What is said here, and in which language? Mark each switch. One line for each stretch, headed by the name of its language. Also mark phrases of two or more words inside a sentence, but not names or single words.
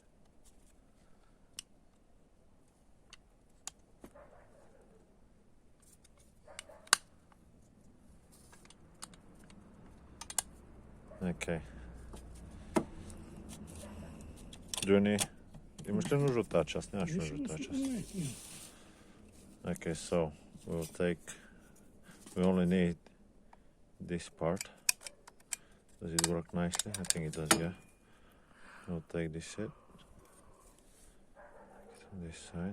English: Okay. Johnny,
Bulgarian: имаш ли нужда от тази част? Нямаш нужда от тази част.
English: Okay, so we only need this part. Does it work nicely? I think it does, yeah. We'll take this set. On this side.